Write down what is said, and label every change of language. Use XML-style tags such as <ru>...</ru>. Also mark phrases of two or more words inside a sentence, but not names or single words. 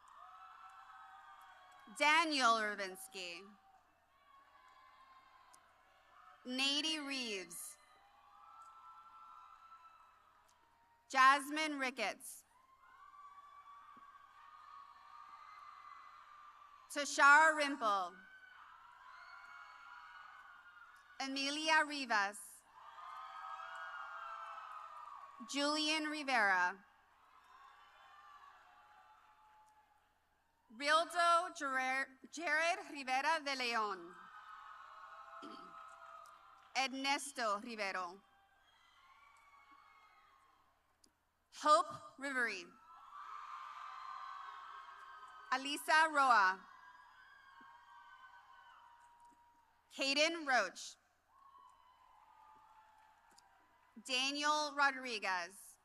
<en>Daniel Ravinsky. Nady Reeves. Jasmine Ricketts. Tashara Rimple. Emilia Rivas. Julian Rivera. Rildo Jared Rivera de Leon. Ernesto Rivero. Hope Rivery. Alisa Roa. Caden Roach. Daniel Rodriguez.</en>